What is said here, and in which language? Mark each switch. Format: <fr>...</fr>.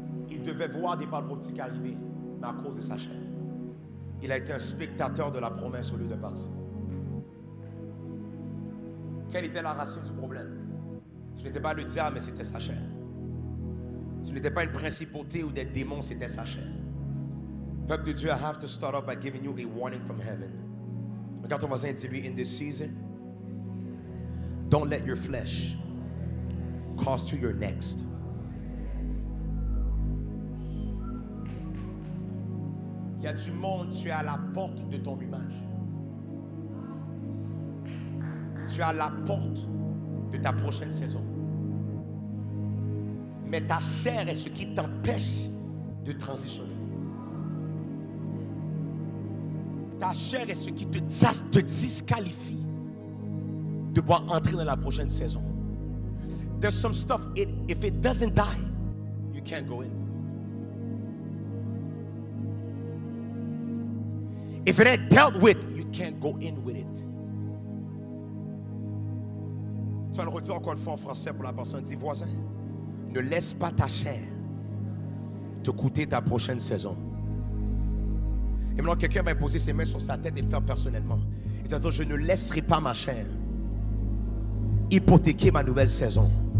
<fr>Il devait voir des paroles prophétiques arriver, mais à cause de sa chair. Il a été un spectateur de la promesse au lieu de partir. Quelle était la racine du problème? Ce n'était pas le diable, mais c'était sa chair. Ce n'était pas une principauté ou des démons, c'était sa chair. Peuple de Dieu,</fr> <en>I have to start off by giving you a warning from heaven.</en> <fr>Regarde ton voisin et dis-lui,</fr> <en>in this season, don't let your flesh cost you your next.</en> <fr>Il y a du monde, tu es à la porte de ton image. Tu es à la porte de ta prochaine saison. Mais ta chair est ce qui t'empêche de transitionner. Ta chair est ce qui te disqualifie de pouvoir entrer dans la prochaine saison.</fr> <en>There's some stuff, if it doesn't die, you can't go in. If it ain't dealt with, you can't go in with it.</en> <fr>Tu vas le redire encore une fois en français pour la personne. Dis, voisin, ne laisse pas ta chair te coûter ta prochaine saison. Et maintenant, quelqu'un va poser ses mains sur sa tête et le faire personnellement. Il va dire, je ne laisserai pas ma chair hypothéquer ma nouvelle saison.</fr>